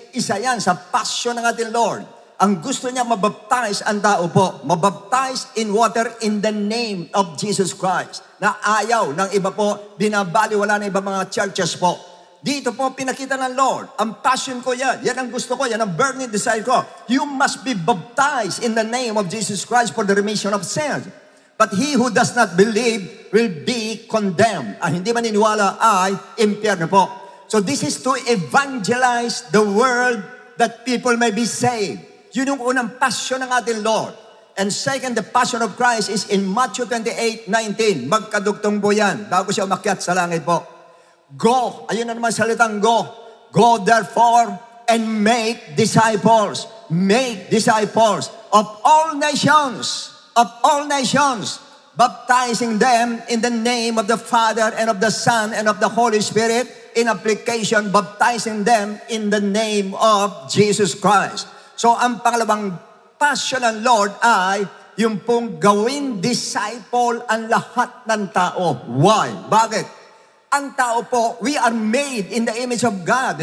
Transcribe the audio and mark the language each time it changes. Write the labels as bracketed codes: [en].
[tl] Isa yan sa passion ng ating Lord. Ang gusto niya mabaptize ang tao po. [en] Mabaptize in water in the name of Jesus Christ. [tl] Na ayaw ng iba po, binabaliwala ng iba mga churches po. Dito po pinakita ng Lord. Ang passion ko yan. Yan ang gusto ko. Yan ang burning desire ko. [en] You must be baptized in the name of Jesus Christ for the remission of sins. But he who does not believe will be condemned. [tl] Ang hindi maniniwala ay impyerno po. [en] So this is to evangelize the world that people may be saved. [tl] Yun yung unang passion ng ating Lord. [en] And second, the passion of Christ is in Matthew 28:19. [tl] Magkadugtong po yan, bago siya umakyat sa langit po. Go, ayun na naman salitang go. [en] Go therefore and make disciples. Make disciples of all nations. Of all nations. Baptizing them in the name of the Father and of the Son and of the Holy Spirit. In application, baptizing them in the name of Jesus Christ. [tl] So, ang pangalawang passion ng Lord ay yung pong gawin disciple ang lahat ng tao. [en] Why? Bakit? [tl] Ang tao po, [en] we are made in the image of God.